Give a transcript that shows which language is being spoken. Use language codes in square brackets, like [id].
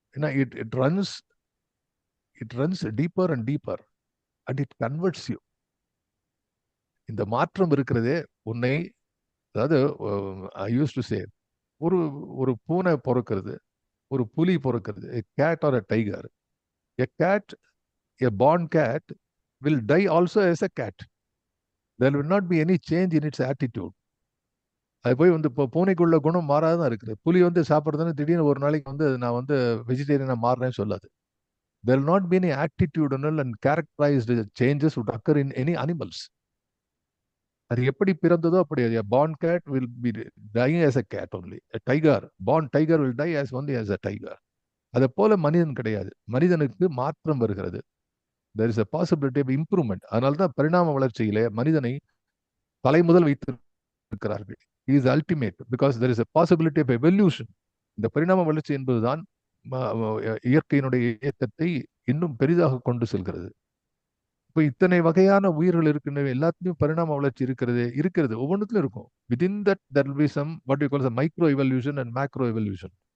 [ta] ஏன்னா [en] It runs deeper and deeper and it converts you. [ta] இந்த மாற்றம் இருக்கிறதே உன்னை, அதாவது [en] I use to say, [ta] ஒரு ஒரு பூனை பொறுக்கிறது, ஒரு புலி பொறுக்கிறது, [en] a cat or a tiger. A cat, a born cat will die also as a cat. There will not be any change in its attitude. [ta] அது போய் இப்போ பூனைக்குள்ள குணம் மாறாதான் இருக்குது. புலி சாப்பிட்றதுன்னு திடீர்னு ஒரு நாளைக்கு நான் வெஜிடேரியனா மாறுறேன்னு சொல்லாது. [en] There will not be any attitudinal and characterized changes would occur in any animals. [ta] அது எப்படி பிறந்ததோ அப்படி. [en] A born cat will be dying as a cat only. A tiger, born tiger will die as only as a tiger. [ta] அதை போல மனிதன் கிடையாது. மனிதனுக்கு மாற்றம் வருகிறது. [en] There is a possibility of improvement. [ta] அதனால்தான் பரிணாம வளர்ச்சியிலே மனிதனை தலை முதல் வைத்திருக்கிறார்கள். [en] He is ultimate because there is a possibility of evolution. [ta] இந்த பரிணாம வளர்ச்சி என்பதுதான் இயற்கையினுடைய இயக்கத்தை இன்னும் பெரிதாக கொண்டு செல்கிறது. இப்போ இத்தனை வகையான உயிர்கள் இருக்கின்றன, எல்லாத்துலயும் பரிணாம வளர்ச்சி இருக்கிறது, ஒவ்வொன்றுத்திலும் இருக்கும். [en] Within that there will be some what you call the micro evolution and macro evolution.